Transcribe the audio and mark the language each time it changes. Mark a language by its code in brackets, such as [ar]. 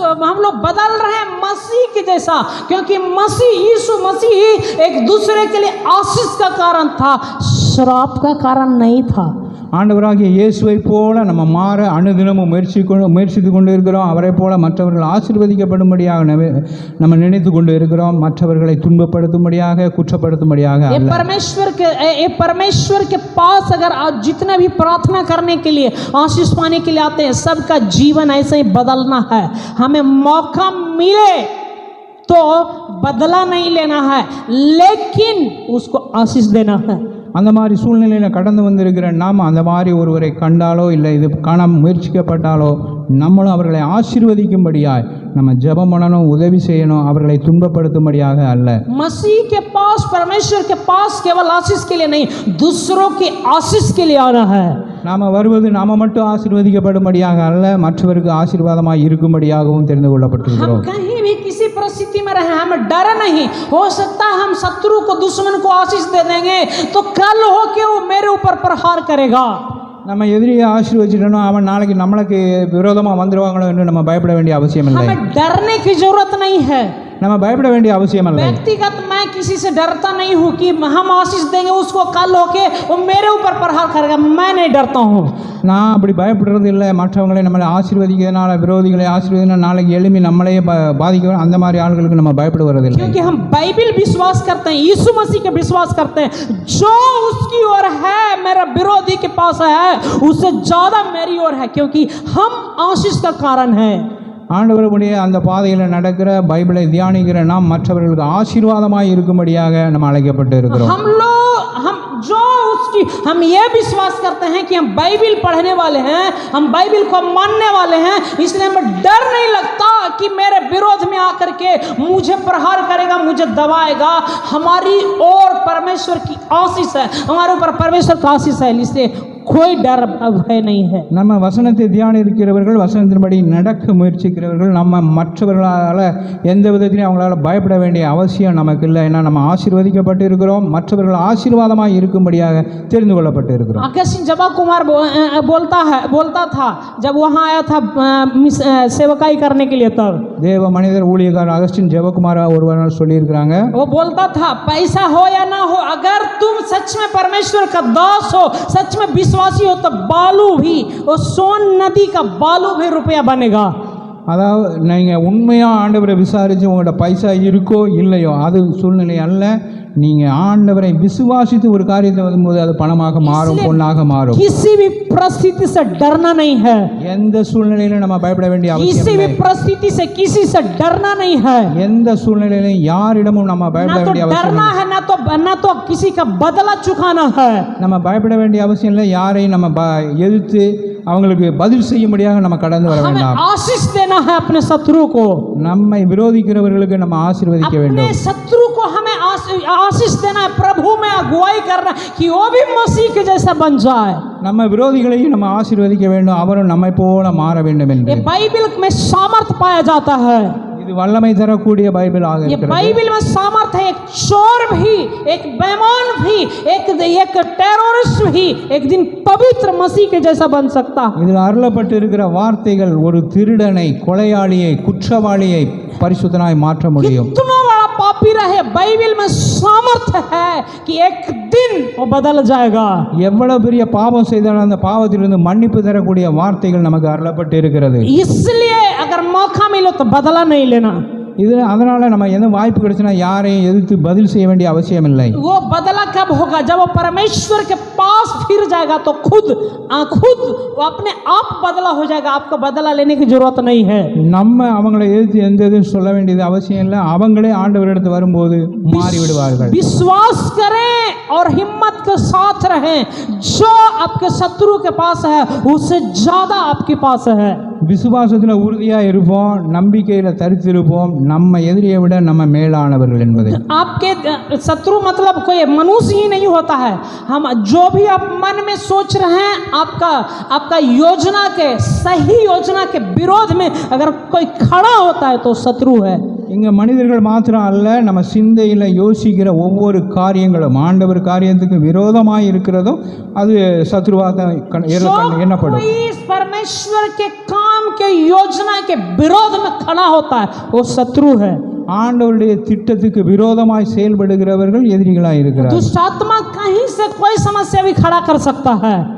[hi] हम लोग बदल रहे हैं मसीह के जैसा, क्योंकि यीशु मसीह एक दूसरे के लिए आशीष का कारण था, श्राप का कारण नहीं था. [ta] ஆண்டவராகிய இயேசுவை போல நம்ம மாற அனுதினமும் முயற்சித்து கொண்டு இருக்கிறோம். அவரை போல மற்றவர்கள் ஆசீர்வதிக்கப்படும்படியாக நம்ம நினைத்து கொண்டு இருக்கிறோம், மற்றவர்களை துன்பப்படுத்தும்படியாக குற்றப்படுத்தும்படியாக அல்ல. [hi] परमेश्वर के पास अगर आप जितना भी प्रार्थना करने के लिए, आशीष पाने के लिए आते हैं, सबका जीवन ऐसे ही बदलना है. हमें मौका मिले तो बदला नहीं लेना है, लेकिन उसको आशीष देना है. [ta] அந்த மாதிரி சூழ்நிலையில் கடந்து வந்திருக்கிற நாம் அந்த மாதிரி ஒருவரை கண்டாலோ இல்லை இது காண முயற்சிக்கப்பட்டாலோ நம்மளும் அவர்களை ஆசீர்வதிக்கும்படியாய் நம்ம ஜெபம் பண்ணணும், உதவி செய்யணும், அவர்களை துன்பப்படுத்தும்படியாக அல்ல. [hi] मसीह के पास, परमेश्वर के पास केवल आशीष के लिए नहीं, दूसरों की आशीष के लिए आना है. [ta] நாம் வருவது நாம் மட்டும் ஆசீர்வதிக்கப்படும்படியாக அல்ல, மற்றவருக்கு ஆசீர்வாதமாக இருக்கும்படியாகவும் தெரிந்து கொள்ளப்பட்டிருக்கிறோம். [hi] कहीं भी किसी परिस्थिति में रहे, हमें डर नहीं. हो सकता है हम शत्रु को, दुश्मन को आशीष दे देंगे तो कल हो के वो मेरे ऊपर प्रहार करेगा. [ta] நம்ம எதிரியை ஆசீர்வதிச்சிட்டோம் அவன் நாளைக்கு நம்மளுக்கு விரோதமாக வந்துடுவாங்களோ என்று நம்ம பயப்பட வேண்டிய அவசியம் இல்லை. [hi] हमें डरने की जरूरत नहीं है। [ta] நம்ம பயப்பட வேண்டிய அவசியம் இல்லை. [hi] व्यक्तिगत मैं किसी से डरता नहीं हूँ कि हम आशीष देंगे उसको कल होके वो मेरे ऊपर प्रहार करेगा, मैं नहीं डरता हूँ। [ta] நான் அப்படி பயப்படுறது இல்லை. மற்றவங்களை நம்மளை ஆசீர்வதிக்கிறதுனால விரோதிகளை ஆசீர்வதினா நாளைக்கு எழுப்பி நம்மளையே பாதிக்க அந்த மாதிரி ஆளுகளுக்கு நம்ம பயப்படுவது இல்லை. [hi] क्योंकि हम बाइबल विश्वास करते हैं, यीशु मसीह के विश्वास करते हैं। जो उसकी ओर है मेरा विरोधी के पास है उससे ज्यादा मेरी ओर है, क्योंकि हम आशीष का कारण है। [ta] ஆண்டவருடைய அந்த பாதையில் நடக்கிற பைபிளை தியானிக்கிற நாம் மற்றவர்களுக்கு ஆசீர்வாதமாய் இருக்கும்படியாக நம்ம அழைக்கப்பட்டு இருக்கிறோம். [hi] हम ये विश्वास करते हैं कि हम बाइबल पढ़ने वाले हैं, हम बाइबल को मानने वाले हैं, इसलिए हमें डर नहीं लगता कि मेरे विरोध में आकर के मुझे प्रहार करेगा, मुझे दबाएगा। हमारी ओर परमेश्वर की आशीष है, हमारे ऊपर परमेश्वर का आशीष है, इसलिए कोई डर भय नहीं है। [ta] நம்ம வசனத்தை தியானிக்கிறவர்கள் வசனத்தின்படி நடக்க முயற்சிக்கிறவர்கள் நம்ம மற்றவர்களால் எந்த விதத்திலையும் அவங்களால பயப்பட வேண்டிய அவசியம் நமக்கு இல்லை. ஏன்னா நம்ம ஆசீர்வதிக்கப்பட்டு இருக்கிறோம், மற்றவர்கள் ஆசீர்வாதமாக இருக்கும்படியாக தெரிந்து கொள்ளப்பட்டு இருக்கிறோம். [hi] अगस्तीन जबा कुमार बोलता था जब वहाँ आया था सेवकाई करने के लिए, तब [ta] தேவ மனிதர் ஊழியக்காரர் அகஸ்டின் ஜெபகுமார் ஒருவர் சொல்லியிருக்கிறாங்க. [hi] वो बोलता था पैसा हो या ना हो, अगर तुम सच में परमेश्वर का दास हो, सच में विश्वासी हो, तो बालू भी, वो सोन नदी का बालू भी रुपया बनेगा। [ta] அதாவது நீங்கள் உண்மையாக ஆண்டவரை விசாரித்து உங்களோட பைசா இருக்கோ இல்லையோ அது சூழ்நிலை அல்ல. நீங்கள் ஆண்டவரை விசுவாசித்து ஒரு காரியத்தை வரும்போது அது பணமாக மாறும், பொண்ணாக மாறும். [hi] किसी भी परिस्थिति से डरना नहीं है, [ta] எந்த சூழ்நிலையிலும் நம்ம பயப்பட வேண்டிய அவசியம் இல்லை. [hi] परिस्थिति से किसी से डरना नहीं है, [ta] எந்த சூழ்நிலையிலும் யாரிடமும் நம்ம பயப்பட [hi] ना तो [ta] வேண்டிய அவசியம் [hi] डरना [ta] இல்லை. [hi] है ना तो किसी का बदला चुकाना है। [ta] நம்ம பயப்பட வேண்டிய அவசியம் இல்லை. யாரையும் நம்ம எதிர்த்து அவங்களுக்கு பதில் செய்யும்படியாக நம்ம கடந்து வர [hi] हमें [ta] வேண்டாம். [hi] आशीष देना है अपने शत्रु को, [ta] நம்மை விரோதிக்கிறவர்களுக்கு நம்ம ஆசீர்வதிக்க [hi] अपने [ta] வேண்டும். [hi] शत्रु को हमें आशीष देना है, प्रभु में अगुवाई करना कि वो भी मसीह के जैसा बन जाए। [ta] நம்ம விரோதிகளையும் நம்ம ஆசீர்வதிக்க வேண்டும், அவரும் நம்மை போல மாற வேண்டும் என்று. [hi] ये बाइबल में सामर्थ पाया जाता है, [ta] இது வல்லமை தரக்கூடிய பைபிள் ஆக [hi] ये [ta] இருக்கிறது. [hi] बाइबल में सामर्थ है। एक चोर भी, एक बेईमान भी, एक टेररिस्ट भी एक दिन पवित्र मसीह के जैसा बन सकता है। [ta] இதில் அருளப்பட்டு இருக்கிற வார்த்தைகள் ஒரு திருடனை, கொலையாளியை, குற்றவாளியை பரிசுத்தனாய் மாற்ற முடியும். [hi] कितना बड़ा पापी रहे, बाइबल में सामर्थ है कि एक दिन वो बदल जाएगा। [ta] எவ்வளவு பெரிய பாவம் செய்தாலும் அந்த பாவத்திலிருந்து மன்னிப்பு தரக்கூடிய வார்த்தைகள் நமக்கு அருளப்பட்டு இருக்கிறது. [hi] इसलिए अगर मौका मिले तो बदला नहीं लेना। [ta] அதனால நம்ம எந்த வாய்ப்பு கிடைச்சுன்னா யாரையும் எதிர்த்து பதில் செய்ய வேண்டிய அவசியம் இல்லை. [hi] वो बदला कब होगा? जब वो परमेश्वर के पास फिर जाएगा तो खुद वो अपने आप बदला हो जाएगा, आपको बदला लेने की जरूरत नहीं है। [ta] நம்ம அவங்களை எதிர்த்து எந்த எதுவும் சொல்ல வேண்டியது அவசியம் இல்லை. அவங்களே ஆண்டவரிடத்து வரும்போது மாறி விடுவார்கள். [hi] विश्वास करें और हिम्मत के साथ रहें। जो आपके शत्रु के पास है उससे ज्यादा आपके पास है। [ta] விசுவாசத்தில் உறுதியாக இருப்போம், நம்பிக்கையில் தரித்திருப்போம், நம்ம எதிரியை விட நம்ம மேலானவர்கள் என்பது. [hi] आपके शत्रु मतलब कोई मनुष्य ही नहीं होता है। हम जो भी आप मन में सोच रहे हैं, आपका योजना के, सही योजना के विरोध में अगर कोई खड़ा होता है तो शत्रु है। [ta] இங்கே மனிதர்கள் மாத்திரம் அல்ல, நம்ம சிந்தையில் யோசிக்கிற ஒவ்வொரு காரியங்களும் ஆண்டவர் காரியத்துக்கு விரோதமாக இருக்கிறதும் அது சத்ருவாக எண்ணப்படும். [hi] परमेश्वर के काम के योजना के विरोध में खड़ा होता है वो शत्रु है। [ta] ஆண்டவருடைய திட்டத்துக்கு விரோதமாய் செயல்படுகிறவர்கள் எதிரிகளாக இருக்கிறார். [hi] दुष्ट आत्मा कहीं से कोई समस्या भी खड़ा कर सकता है,